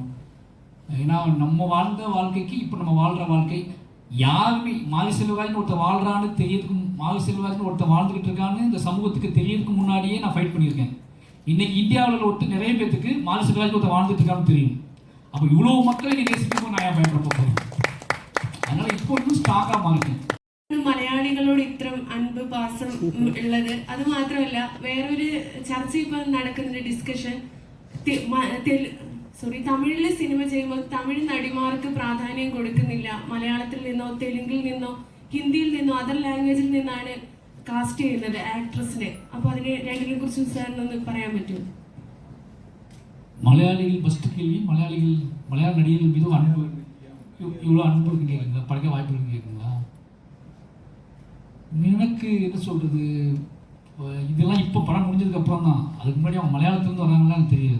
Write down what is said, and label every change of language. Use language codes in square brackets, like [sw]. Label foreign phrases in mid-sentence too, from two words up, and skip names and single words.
[ta] ஏன்னா நம்ம வாழ்ந்த வாழ்க்கைக்கு இப்போ நம்ம வாழ்கிற வாழ்க்கை யாருமே மாரி செல்வராஜ்னு ஒருத்தர் வாழ்கிறான்னு தெரியறதுக்கு, மாரி செல்வராஜ்னு ஒருத்தர் வாழ்ந்துக்கிட்டு இருக்கான்னு இந்த சமூகத்துக்கு தெரியறதுக்கு முன்னாடியே நான் ஃபைட் பண்ணியிருக்கேன். இன்னைக்கு இந்தியாவில் ஒருத்தர் நிறைய பேருக்கு மாரி செல்வராஜ் ஒருத்தர் வாழ்ந்துட்டு இருக்கான்னு தெரியும். அப்போ இவ்வளோ மக்களை நீ நேசிக்கும் நான் ஏன் பயப்பட போகிறேன்? அதனால் இப்போ இன்னும் ஸ்ட்ராங்காக மாறிட்டேன். [ml] മലയാളികളോട് ഇത്രയും അൻപ് പാസം ഉള്ളത് അത് മാത്രമല്ല, വേറൊരു ചർച്ച ഇപ്പം നടക്കുന്ന ഡിസ്കഷൻ തമിഴില് സിനിമ ചെയ്യുമ്പോൾ തമിഴ് നടിമാർക്ക് പ്രാധാന്യം കൊടുക്കുന്നില്ല, മലയാളത്തിൽ നിന്നോ തെലുങ്കിൽ നിന്നോ ഹിന്ദിയിൽ നിന്നോ അതർ ലാംഗ്വേജിൽ നിന്നാണ് കാസ്റ്റ് ചെയ്യുന്നത് ആക്ട്രസിനെ. അപ്പോൾ അതിനെ രണ്ടിനെ കുറിച്ച് സാറിനൊന്ന് പറയാൻ പറ്റുമോ? [ta] மலையாளிகள் ஃபஸ்ட்டு கேள்வி, மலையாள நடிகர்கள் மீது அன்பு, இவ்வளோ அன்பு இருக்குன்னு கேட்குங்களா, படைக்க வாய்ப்பு இருக்குன்னு கேட்குங்களா? எனக்கு என்ன சொல்கிறது, இதெல்லாம் இப்போ படம் முடிஞ்சதுக்கப்புறம் தான். அதுக்கு முன்னாடி அவங்க மலையாளத்துலேருந்து வராங்கன்னு எனக்கு தெரியாது.